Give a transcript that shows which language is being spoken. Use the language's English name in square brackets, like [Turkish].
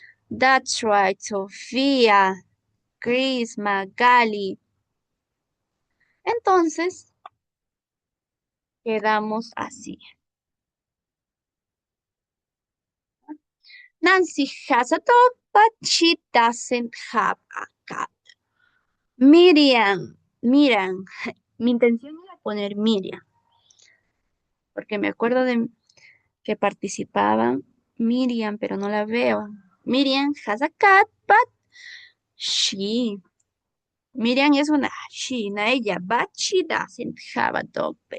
[English] That's right, Sofía, Chris, Magali. [Spanish] Entonces, quedamos así. [English] Nancy has a dog, but she doesn't have a cat. Miriam. [Spanish] Mi intención era poner Miriam, porque me acuerdo de que participaba Miriam, pero no la veo. [English] Miriam has a cat, but she. [Spanish] Miriam es una ella, [English] but she doesn't have a dog.